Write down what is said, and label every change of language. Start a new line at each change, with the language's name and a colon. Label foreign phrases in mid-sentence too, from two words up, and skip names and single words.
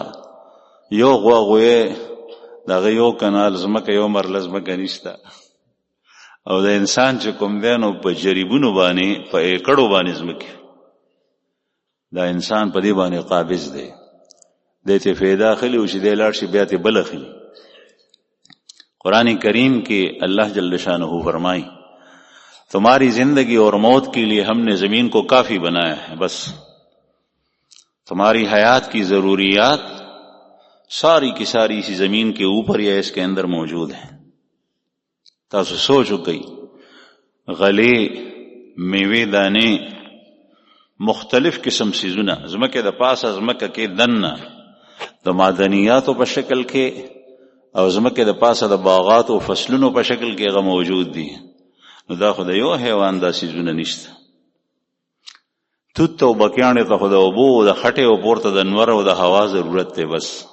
Pashto: یو غوا غوی د هغه یو کنال ځمکه، یو مرله ځمکه نشته. او د انسان چې کوم دی نو په جریبونو باندې، په ایکړو باندې ځمکې، دا انسان په دې باندې قابض دی. دی ته فایده اخلي او چې دی لاړ شي بیا ته بل اخلي.
Urdu: قرآن کریم کې اللہ
Arabic: جل شانہ
Urdu: فرمائی، تمہاری زندگی اور موت کے لیے ہم نے زمین کو کافی بنایا ہے، بس تمہاری حیات کی ضروریات ساری کی ساری اسی زمین کے اوپر یا اس کے اندر موجود ہیں.
Pashto: تاسو سوچو کئی غلے، میوے دانے، مختلف قسم سیزونه زمکه د پاسه، زمکه کې دننه د معدنیاتو په شکل کې او زمکه د پاسه د باغات او فصلونو په شکل کې هغه موجود دي. نو دا خو د یو حیوان دا سیزونه نشته. توت او بکیانې ته خو د اوبو، د خټې او پورته د نور او د هوا ضرورت دی بس.